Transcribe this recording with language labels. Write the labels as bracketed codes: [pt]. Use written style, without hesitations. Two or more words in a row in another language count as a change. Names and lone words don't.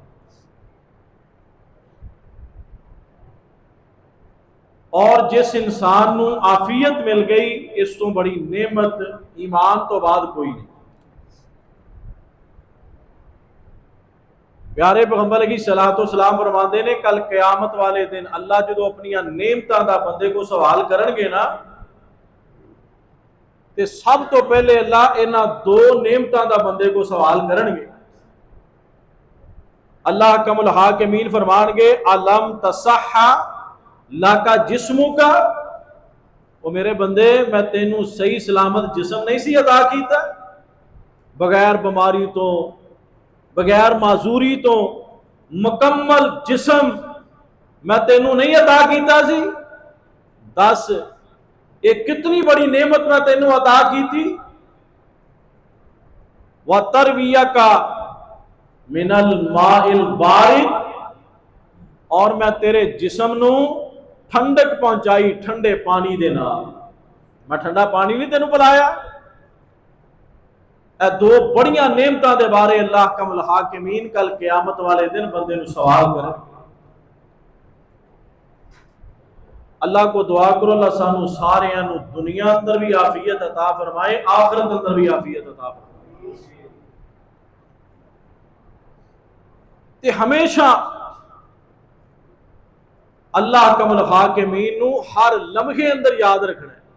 [pa] اور جس انسان نو عافیت مل گئی اس تو بڑی نعمت ایمان تو بعد کوئی نہیں۔ پیارے پیغمبر [ar] علیہ الصلوۃ والسلام [pa] فرماندے نے کل قیامت والے دن اللہ جدو اپنی نعمتاں دا بندے کو سوال کرن گے نا تے سب تو پہلے اللہ انہاں دو نعمتاں دا بندے کو سوال کرن گے۔ اللہ حکم الحاکمین فرمان گے [ar] علم تصح لاکا جسموں کا، [pa] وہ میرے بندے میں تینوں صحیح سلامت جسم نہیں سی عطا کیتا، بغیر بیماری تو، بغیر معذوری تو مکمل جسم میں تینوں نہیں عطا کیتا سی؟ دس ایک کتنی بڑی نعمت میں تینوں عطا کی تھی۔ [ar] وَتَرْوِيَكَ مِنَ الْمَاءِ الْبَارِدِ، [pa] اور میں تیرے جسم نو ٹھنڈک پہنچائی ٹھنڈے پانی دے نال۔ میں ٹھنڈا پانی نہیں تینوں پلایا؟ اے دو بڑیاں نعمتاں دے بارے اللہ حکم الحاکمین کل قیامت والے دن بندے نو سوال کرے۔ اللہ کو دعا کرو اللہ سانو سارے نو دنیا اندر بھی عافیت عطا فرمائے، آخرت اندر بھی عافیت عطا فرمائے۔ تے ہمیشہ اللہ حکم الحاکمین نو ہر لمحے اندر یاد رکھنا ہے۔